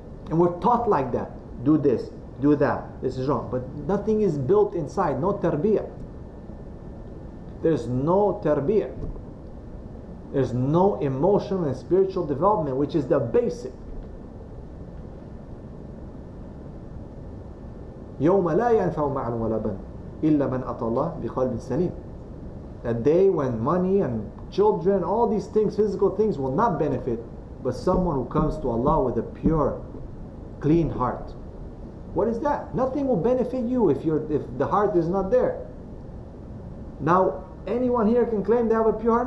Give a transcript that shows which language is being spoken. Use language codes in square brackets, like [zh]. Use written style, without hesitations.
[en] And we're taught like that. Do this, do that. This is wrong. But nothing is built inside. No tarbiyah. There's no tarbiyah. There's no emotional and spiritual development, which is the basic. [ar] يوم لا ينفع مال ولا بنون إلا من أتى الله بقلب سليم. [en] That day when money and children, all these things, physical things, will not benefit, but someone who comes to Allah with a pure, clean heart. What is that? Nothing will benefit you if the heart is not there. Now, anyone here can claim they have a pure heart?